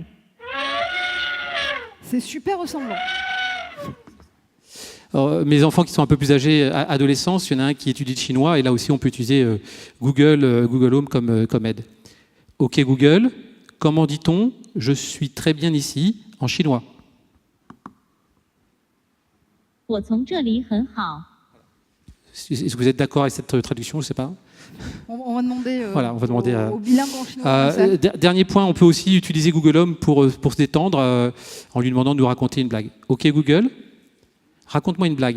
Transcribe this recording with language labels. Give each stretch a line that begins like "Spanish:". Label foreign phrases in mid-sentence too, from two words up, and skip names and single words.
French: C'est super ressemblant. Alors, mes enfants qui sont un peu plus âgés, adolescents, il y en a un qui étudie le chinois, et là aussi on peut utiliser Google Home comme aide. OK Google, comment dit-on « je suis très bien ici » en chinois?
Chinese: 我从这里很好。
French: Est-ce que vous êtes d'accord avec cette traduction? Je ne sais pas. On va demander, Voilà, on va demander au bilingue en chinois. Dernier point, on peut aussi utiliser Google Home pour se détendre en lui demandant de nous raconter une blague. Ok Google, raconte-moi une blague.